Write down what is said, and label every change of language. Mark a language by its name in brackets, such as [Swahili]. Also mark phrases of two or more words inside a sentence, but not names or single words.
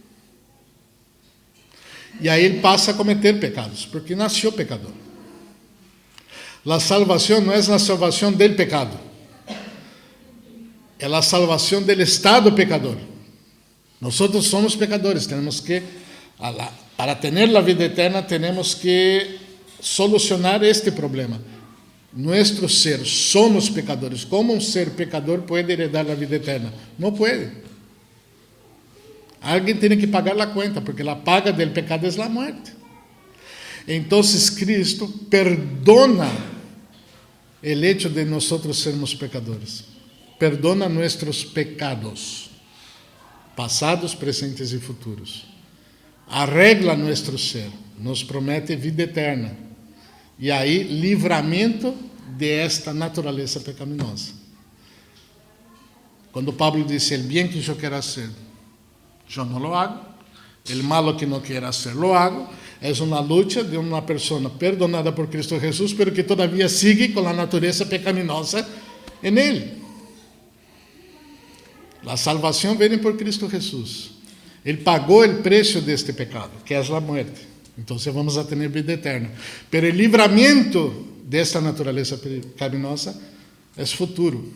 [Portuguese] E aí ele passa a cometer pecados, porque nasceu pecador. A salvação não é a salvação [Spanish] del pecado, [Portuguese] é a salvação [Spanish] del estado pecador. [Portuguese] Nós somos pecadores, temos que, para ter a vida eterna, temos que solucionar este problema. [Spanish] Nuestro ser, somos pecadores. [Portuguese] Como um ser pecador pode heredar a vida eterna? Não pode. Alguém tem que pagar a conta, porque a paga do pecado é a morte. Então, Cristo perdona o hecho de nós sermos pecadores. Perdona nossos pecados, passados, presentes e futuros. Arregla nosso ser, nos promete vida eterna. E aí, livramento de esta natureza pecaminosa. Quando Pablo disse: [Spanish] el bien que [Portuguese] eu quero [Spanish] hacer, [Portuguese] eu não [Spanish] lo hago. El malo que [Portuguese] não quero [Spanish] hacer, lo hago. [Portuguese] É uma luta de uma pessoa perdonada por Cristo Jesus, [Spanish] pero que todavia sigue [Portuguese] com a natureza pecaminosa em ele. A salvação vem por Cristo Jesus. Ele pagou o preço deste pecado, que é a morte. Então vamos a ter vida eterna. Pero o livramento desta natureza pecaminosa é futuro.